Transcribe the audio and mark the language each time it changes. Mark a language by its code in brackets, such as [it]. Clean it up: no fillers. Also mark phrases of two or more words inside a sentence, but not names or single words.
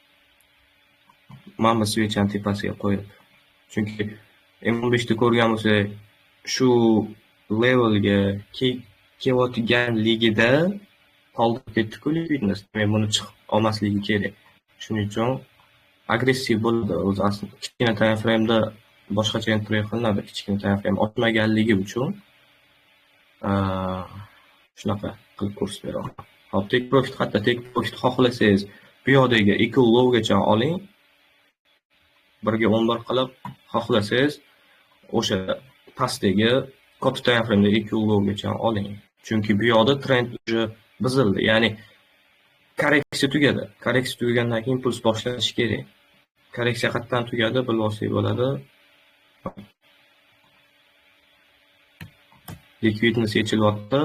[uz] Mana switch'ni tepasiga qo'yib. Chunki M15 da ko'rgan bo'lsa, shu levelga kelayotganligida qoldirib ketdi-ku liquidness. Men buni chiqib olmasligi kerak. Shuning uchun agressiv bo'ladi. O'zi aslida kichkina [en] time frame [uz] da boshqacha entry qilinadi. Kichkina [en] time frame [uz] ochmaganligi uchun shunaqa qilib ko'rsatib Hop, [en] take profit qayerda? Take profit [uz] xohlasangiz, bu yoqdagi [en] equal low [uz] gacha oling. 1 ga 11 qilib xohlasangiz, o'sha pastdagi katta [en] time frame [uz] da [en] equal low [uz] gacha oling. Chunki bu yoqda trend buzildi. Ya'ni korreksiya tugadi. Korreksiya tugagandan keyin impuls boshlanishi kerak. Korreksiya qayerdan tugadi, bilib olsak bo'ladi. Liquidness yechilyapti.